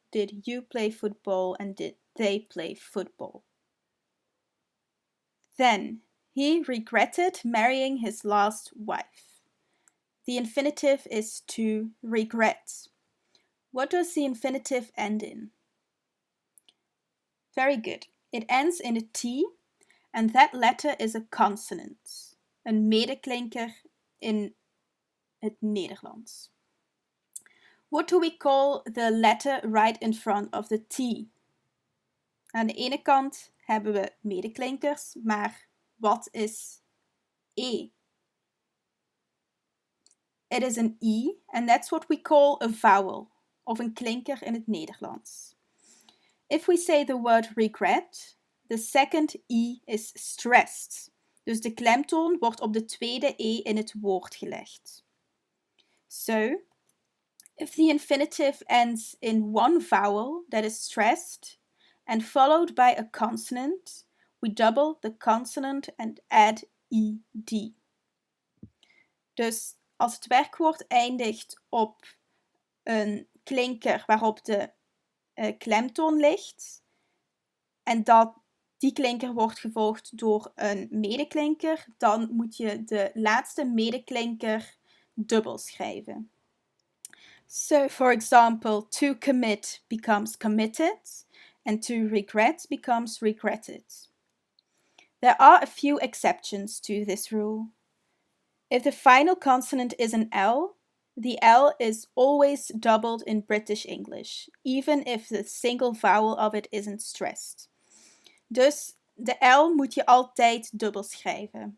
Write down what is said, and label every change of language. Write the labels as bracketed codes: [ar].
[en] Did you play football? And did they play football? Then, he regretted marrying his last wife. The infinitive is to regret. What does the infinitive end in? Very good. It ends in a T, and that letter is a consonant, [nl] een medeklinker in het Nederlands. [en] What do we call the letter right in front of the T? [nl] Aan de ene kant hebben we medeklinkers, maar wat is E? [en] It is an E, and that's what we call a vowel, [nl] of een klinker in het Nederlands. [en] If we say the word regret, the second E is stressed. [nl] Dus de klemtoon wordt op de tweede E in het woord gelegd. [en] So, if the infinitive ends in one vowel that is stressed and followed by a consonant, we double the consonant and add ed. [nl] Dus als het werkwoord eindigt op een klinker waarop de klemtoon ligt en die klinker wordt gevolgd door een medeklinker, dan moet je de laatste medeklinker dubbel schrijven. [en] So, for example, to commit becomes committed and to regret becomes regretted. There are a few exceptions to this rule. If the final consonant is an L, The L is always doubled in British English, even if the single vowel of it isn't stressed. [nl] Dus de L moet je altijd dubbel schrijven.